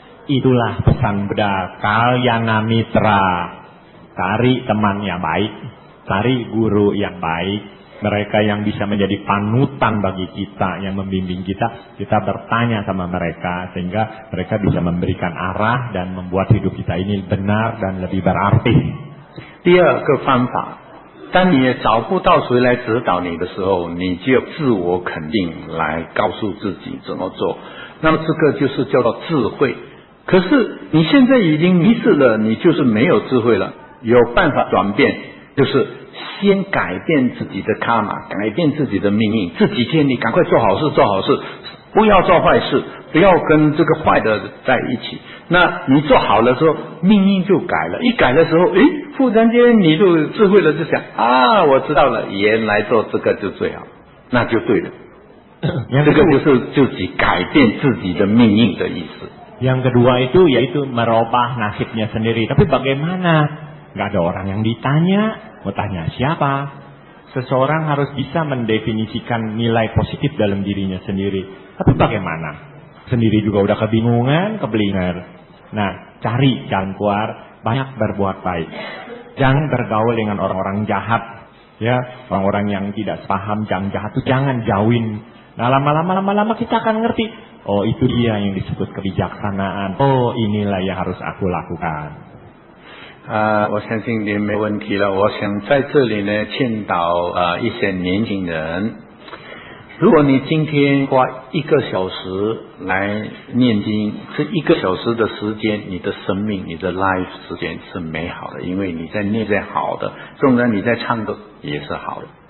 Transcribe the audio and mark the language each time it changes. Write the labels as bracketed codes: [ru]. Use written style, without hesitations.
[id] Itulah pesan Buddha, kalyana mitra. Cari teman yang baik, cari guru yang baik, mereka yang bisa menjadi panutan bagi kita, yang membimbing kita. Kita bertanya sama mereka sehingga mereka bisa memberikan arah dan membuat hidup kita ini benar dan lebih berarti. [zh] 第二个方法，当你也找不到谁来指导你的时候，你就自我肯定来告诉自己怎么做。那么这个就是叫做智慧。可是你现在已经迷失了，你就是没有智慧了。有办法转变，就是先改变自己的karma，改变自己的命运，这几天你赶快做好事，做好事，不要做坏事，不要跟这个坏的在一起。那你做好了之后，命运就改了，一改的时候，忽然间你就智慧了，就想啊，我知道了，原来做这个就最好，那就对了。这个就是自己改变自己的命运的意思。 [id] Yang kedua itu yaitu merubah nasibnya sendiri. Tapi bagaimana? Gak ada orang yang ditanya, mau tanya siapa? Seseorang harus bisa mendefinisikan nilai positif dalam dirinya sendiri. Tapi bagaimana? Sendiri juga udah kebingungan, keblinger. Nah, cari jalan keluar, banyak berbuat baik. Jangan bergaul dengan orang-orang jahat. Ya, orang-orang yang tidak paham, jangan jahat itu jangan jauhin. Nah, lama-lama kita akan ngerti. Oh, itu dia yang disebut kebijaksanaan. Oh, inilah yang harus aku lakukan. [zh] 我相信你没问题了。我想在这里呢劝导一些年轻人，如果你今天花1个小时来念经，这1个小时的时间，你的生命，你的 life 时间是美好的，因为你在念在好的，纵然你在唱歌也是好的。